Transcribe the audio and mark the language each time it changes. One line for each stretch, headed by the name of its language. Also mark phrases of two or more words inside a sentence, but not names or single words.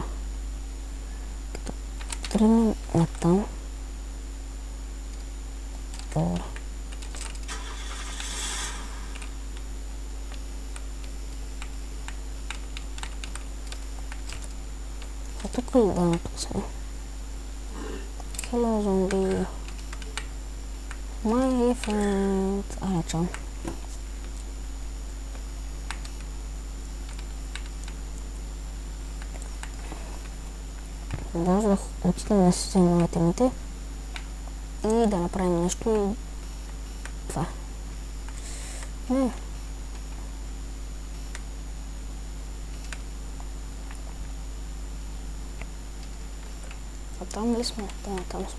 Bulgarian: Като тръгнем натам. Добре. А тук ли да напусне?
English: Hello zombie. My friend.
Bulgarian: Аре, чао. Може да отидем да си вземем айтемите и да направим нещо и това. Не. А там ли сме? Да, там сме.